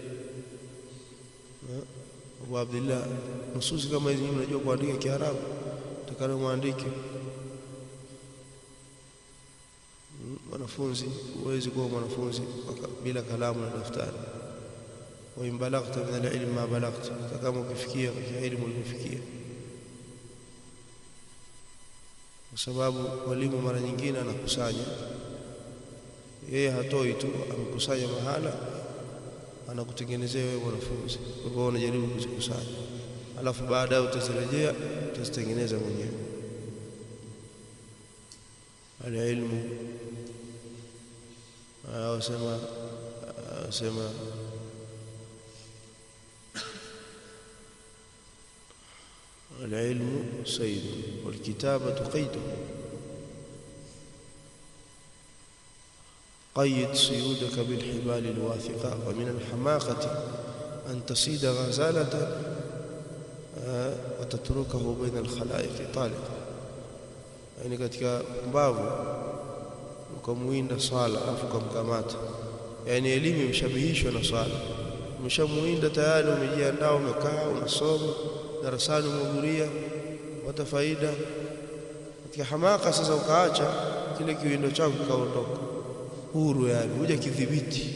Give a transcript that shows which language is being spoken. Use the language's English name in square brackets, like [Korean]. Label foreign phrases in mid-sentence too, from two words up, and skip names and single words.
[Swahili] Abu Abdullah, nususi kama hizi mnajua kuandika Kiarabu, takana muandike. Wanafunzi huwezi kuwa mwanafunzi bila kalamu na daftari. [Arabic] وإن بلغت من العلم ما بلغت, [Swahili] kama ukifikia katika elimu uliyofikia. Kwa sababu walimu mara nyingine anakusanya, yeye hatoi tu, amekusanya mahala, anakutengenezea wewe mwanafunzi. Kwa hivyo unajaribu kuzikusanya, alafu baadaye utazirejea, utazitengeneza mwenyewe. [Arabic] Al-ilmu sema العلم سيد والكتابة قيد. قيد سيودك بالحبال الواثقة، ومن الحماقة أن تصيد غزالة وتتركه بين الخلائق طالقا. [Swahili] يعني katika mbavu ukamuinda swala afu kumkamata, yani elimu imshabihishwa na swala. Umeshamuinda tayari, umejiandaa, umekaa unasoma darasani, umehudhuria, wata faida. Katika hamaka sasa ukaacha kile kiwindo chako kaondoka huru, yani huja kidhibiti.